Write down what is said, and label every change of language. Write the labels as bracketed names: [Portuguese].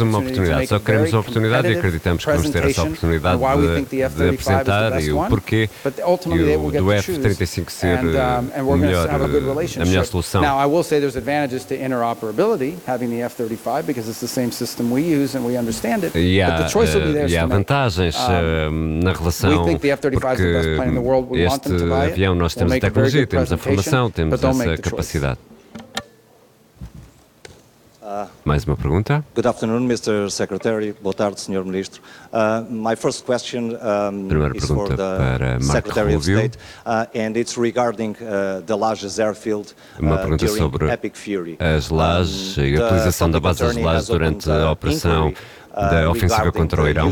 [Portuguese] uma oportunidade, só queremos uma oportunidade e acreditamos que vamos ter essa oportunidade de apresentar e o porquê e o do F-35 ser a melhor solução. [English] Now, I will say there's advantages to interoperability, having the F-35, because it's the same system we use and we understand it, but the choice will be theirs to make. [Portuguese] E há vantagens na relação, porque este avião nós temos a tecnologia, temos a formação, temos essa capacidade. Mais uma pergunta? [English] Good afternoon, Mr. Secretary. [Portuguese] Boa tarde, Sr. Ministro. [English] My first question is for the Secretary of State, and it's regarding the Lajes airfield during [Portuguese] sobre [English] Epic Fury. [Portuguese] As Lajes e a utilização da base das Lajes durante a operação da ofensiva contra o Irão.